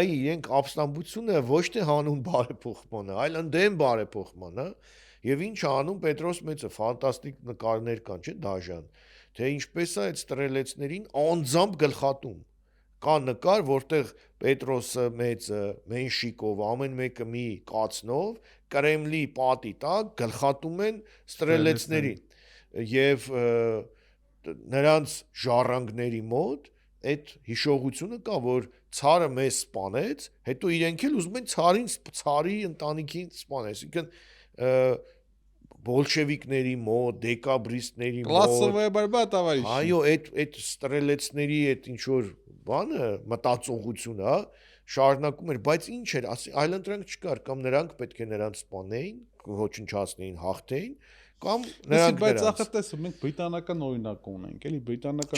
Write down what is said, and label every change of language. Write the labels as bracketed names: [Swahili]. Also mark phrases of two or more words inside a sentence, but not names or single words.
[Armenian] իրենք ապստամբությունը ոչ թե հանուն բարեփոխման է, այլ ընդդեմ բարեփոխման, հա։ Եվ ինչ անում Պետրոս Մեծը, ֆանտաստիկ նկարներ կան, չէ, դաժան, թե ինչպես է այդ ստրելեցներին անձամբ գլխատում։ Կա նկար, որտեղ Պետրոսը Մեծը, Մենշիկովը, ամեն մեկը մի կացնով Կրեմլի պատի տակ գլխատում են ստրելեցներին եւ նրանց ժառանգների մոտ այդ հիշողությունը կա, որ ցարը մեզ սպանեց, հետո իրենք էլ ուզում են ցարի ընտանիքին սպանել, այսինքն բոլշևիկների մոտ, դեկաբրիստների մոտ, [Russian] Классовая борьба, товарищи։ [Armenian] Այո, այդ ստրելեցների այդ ինչ որ բանը, մտածողությունը, հա, շարունակում էր, բայց ինչ էր, այլընտրանք չկար, կամ նրանք պետք է նրանց սպանեին, ոչնչացնեին, հաղթեին, կամ նրանք Բայց ախր տեսը մենք բրիտանական օրինակ ունենք, էլի բրիտանական